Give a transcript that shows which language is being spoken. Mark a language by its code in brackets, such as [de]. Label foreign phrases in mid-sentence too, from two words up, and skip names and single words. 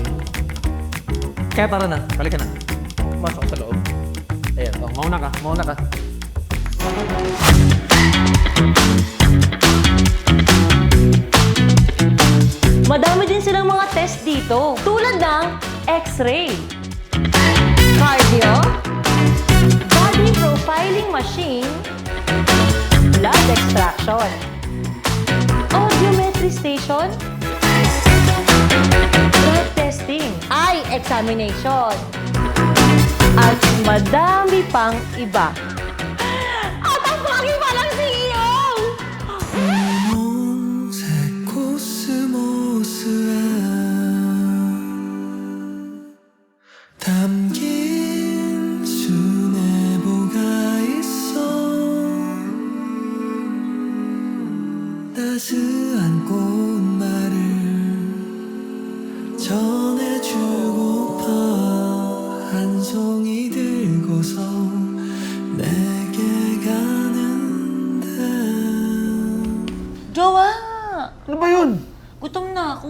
[tl] Kaya tara na, halika na. Pumasok sa loob. Ayan, mauna ka. Madami din silang mga test dito. Tulad ng [en] X-ray, cardio, body profiling machine, blood extraction, audiometry station, blood testing, eye examination, [tl] at madami pang iba. At ang pogi pa ng CEO! [ko] 새 코스모스에 담긴 수뇌보가 있어 따스한 꽃말을 전해주고파 한 송이 들고서 내게 가는데 [tl] Jowa! Ano ba yun? Gutom na ako.